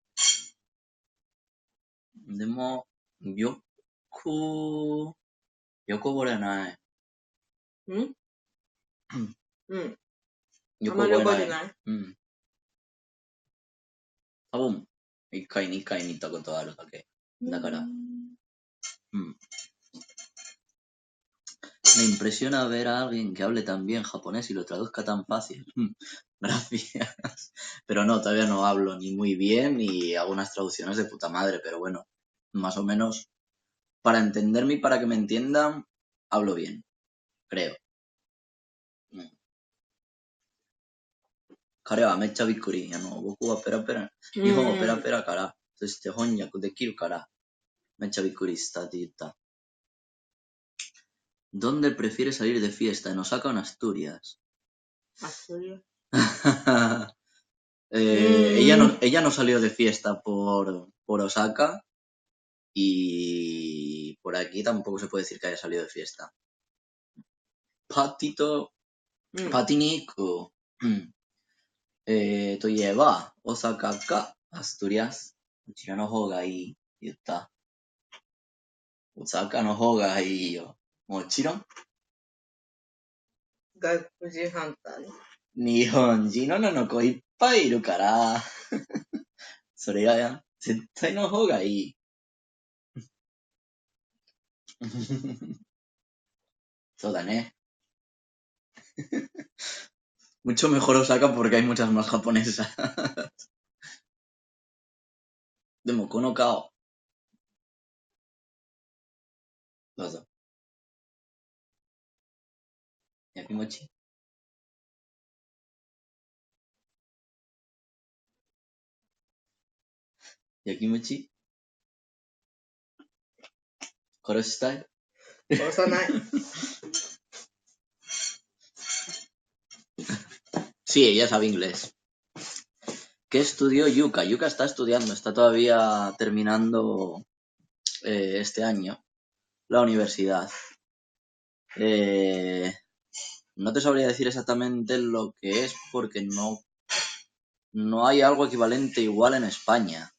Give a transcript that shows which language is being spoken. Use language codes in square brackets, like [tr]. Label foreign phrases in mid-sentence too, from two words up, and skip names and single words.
[ja] でも、よこぼれない。あまり覚えてない。多分、1回2回見たことあるだけ。だから。 [es] Me impresiona ver a alguien que hable tan bien japonés y lo traduzca tan fácil. Gracias. Pero no, todavía no hablo ni muy bien ni hago unas traducciones de puta madre, pero bueno, más o menos para entenderme y para que me entiendan, hablo bien, creo. [ja] 彼はめっちゃびっくり。僕はペラペラ、日本語ペラペラから、そして翻訳できるから、めっちゃびっくりしたって言った。 [es] ¿Dónde prefieres salir de fiesta? ¿En Osaka o en Asturias? Asturias. Ella no salió de fiesta por Osaka y por aquí tampoco se puede decir que haya salido de fiesta. Patito, Patiniku. [ja] といえば、大阪かアストリアス。どちらの方がいいって言った。大阪の方がいいよ。もちろん。外国人反対。日本人の子いっぱいいるから、それが絶対の方がいい。そうだね。 [es] Mucho mejor Osaka porque hay muchas más japonesas. [ja] でもこの顔。どうぞ。焼き餅焼き餅殺したい殺さない。 [es] Sí, ella sabe inglés. ¿Qué estudió Yuka? Yuka está estudiando, está todavía terminando este año la universidad. No te sabría decir exactamente lo que es porque no hay algo equivalente igual en España.